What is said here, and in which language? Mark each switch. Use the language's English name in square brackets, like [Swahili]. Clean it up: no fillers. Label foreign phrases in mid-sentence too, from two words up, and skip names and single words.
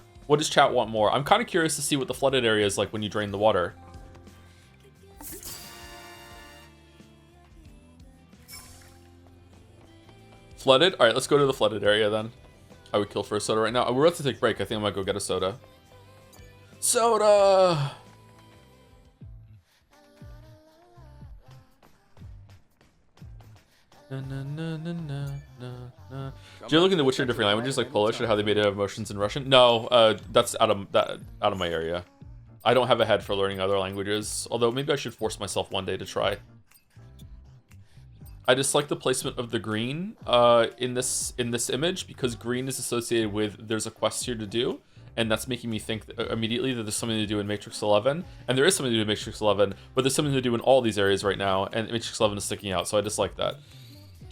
[English] What does chat want more? I'm kind of curious to see what the flooded area is like when you drain the water. Flooded? Alright, let's go to the flooded area then. I would kill for a soda right now. We're about to take a break. I think I might go get a soda. Soda! Na, na, na, na, na, na, na. Do you look into Witcher in different languages like Polish or how they made it have emotions in Russian? No, that's out of my area. I don't have a head for learning other languages, although maybe I should force myself one day to try. I dislike the placement of the green in this image because green is associated with there's a quest here to do, and that's making me think immediately that there's something to do in Matrix 11, and there is something to do in Matrix 11, but there's something to do in all these areas right now, and Matrix 11 is sticking out, so I dislike that.